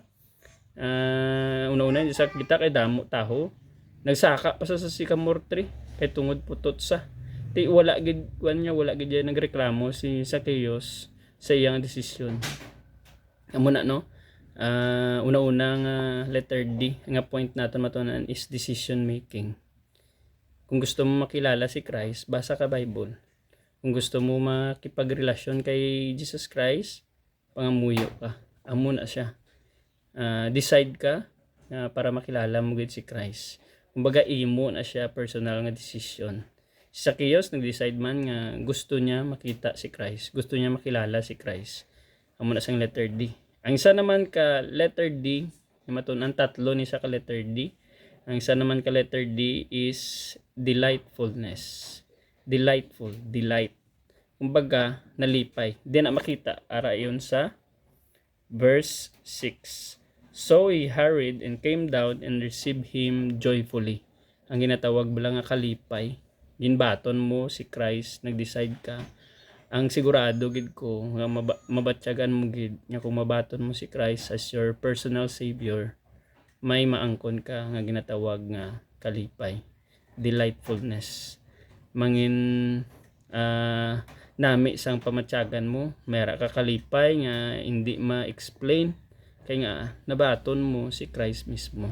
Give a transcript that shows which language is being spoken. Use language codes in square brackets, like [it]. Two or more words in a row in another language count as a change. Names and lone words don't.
[hil] Una-una isa kita kay damo taho. Nagsaka pa sa sycamore tree kay tungod putot sa. Ti wala gid kuan niya, wala gid nagreklamo si Zacchaeus sa iyang desisyon. Amo na no. Una-una nga [en] letter D [hil] nga point naton matunan [en] is decision making. [hil] Kung gusto mo makilala si Christ, basa ka Bible. Kung gusto mo makipagrelasyon kay Jesus Christ, pangamuyo ka. Amo na siya. Decide ka para makilala mo gid si Christ. Kumbaga imo na siya personal nga decision. Si Zacchaeus nag-decide man nga gusto niya makita si Christ, gusto niya makilala si Christ. Amo na siyang [en] letter D. [hil] Ang isa naman ka [en] letter D, [hil] matun-an tatlo ni sa ka [en] letter D. [hil] Ang isa naman ka [en] letter D is delightfulness. Delightful, delight. [hil] Kumbaga nalipay. Di na makita ara iyon sa verse 6. [en] So he hurried and came down and received him joyfully. [hil] Ang ginatawag bala nga kalipay. Ginbaton mo si Christ, nag-decide ka. Ang sigurado gid ko nga mabatyagan mo gid nga kung mabaton mo si Christ [en] as your personal savior, [hil] may maangkon ka nga ginatawag nga kalipay, delightfulness. Mangin nami sang pamatyagan mo, mayra ka kalipay nga hindi ma-explain kay nga nabaton mo si Christ mismo.